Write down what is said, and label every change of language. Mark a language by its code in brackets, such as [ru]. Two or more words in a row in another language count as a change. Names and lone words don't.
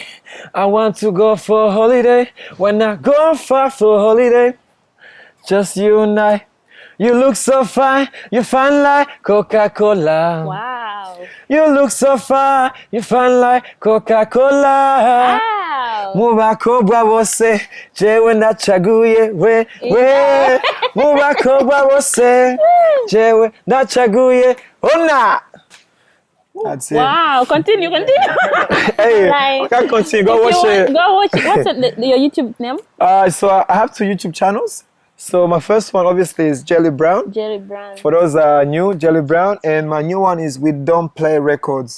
[en] I want to go for a holiday. When I go far for a holiday, just you and I. You look so fine, you fine like Coca-Cola. Wow. You look so fine, you fine like Coca-Cola. Wow. [rn] Mubakobwa bose, jewe ndachaguye we. Mubakobwa bose, jewe ndachaguye ona. [en] That's it. Wow. Continue. Hey, Like, I can't continue. Go watch it. Go watch it. What's your YouTube name? So I have 2 YouTube channels. So my first one obviously is Jelly Brown. Jerry Brown. For those new, Jelly Brown, and my new one is We Don't Play Records.